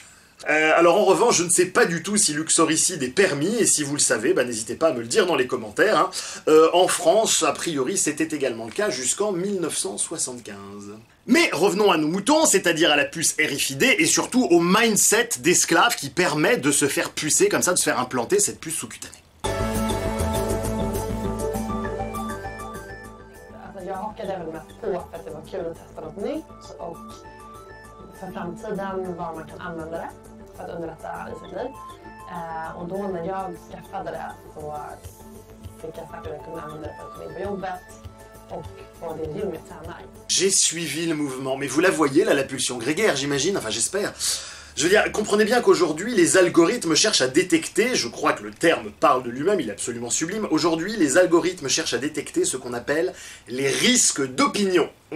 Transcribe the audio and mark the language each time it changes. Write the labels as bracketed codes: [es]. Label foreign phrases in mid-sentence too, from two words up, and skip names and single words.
[fr] Alors en revanche, je ne sais pas du tout si l'uxoricide est permis, et si vous le savez, n'hésitez pas à me le dire dans les commentaires. En France, a priori, c'était également le cas jusqu'en 1975. Mais revenons à nos moutons, c'est-à-dire à la puce RFID, et surtout au mindset d'esclave qui permet de se faire pucer comme ça, de se faire implanter cette puce sous-cutanée. [sv] Jag hakade väl mest på för att det var kul att testa något nytt och för framtiden var man kan använda det för att underlätta i sitt liv. Och då när jag skaffade det så fick jag sagt att jag kunde använda det för att komma in på jobbet och på det gym jag tränar. [fr] J'ai suivi le mouvement, mais vous la voyez là, la pulsion grégaire, j'imagine, enfin j'espère. Je veux dire, comprenez bien qu'aujourd'hui, les algorithmes cherchent à détecter, je crois que le terme parle de lui-même, il est absolument sublime, aujourd'hui, les algorithmes cherchent à détecter ce qu'on appelle les risques d'opinion.